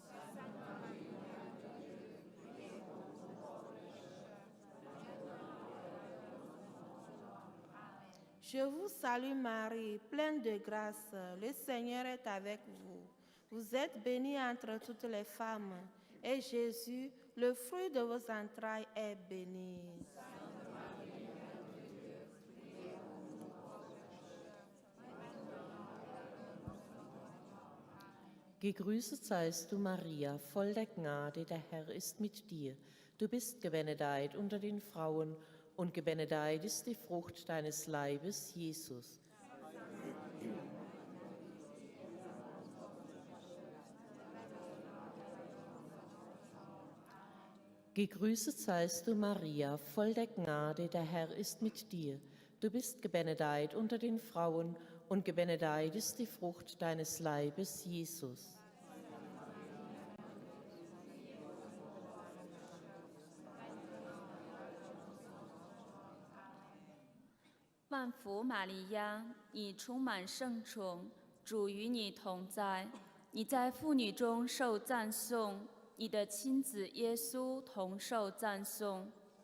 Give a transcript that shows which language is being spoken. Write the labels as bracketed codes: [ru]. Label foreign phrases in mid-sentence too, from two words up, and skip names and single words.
[fr] Je vous salue Marie, pleine de grâce, le Seigneur est avec vous. Vous êtes bénie entre toutes les femmes, et Jésus, le fruit de vos entrailles, est béni. [de] Gegrüßet seist du, Maria, voll der Gnade, der Herr ist mit dir. Du bist gebenedeit unter den Frauen, und gebenedeit ist die Frucht deines Leibes, Jesus. Gegrüßet seist du, Maria, voll der Gnade, der Herr ist mit dir. Du bist gebenedeit unter den Frauen, und gebenedeit ist die Frucht deines Leibes, Jesus. [zh] 万福玛利亚，你充满圣宠，主与你同在，你在妇女中受赞颂，你的亲子耶稣同受赞颂。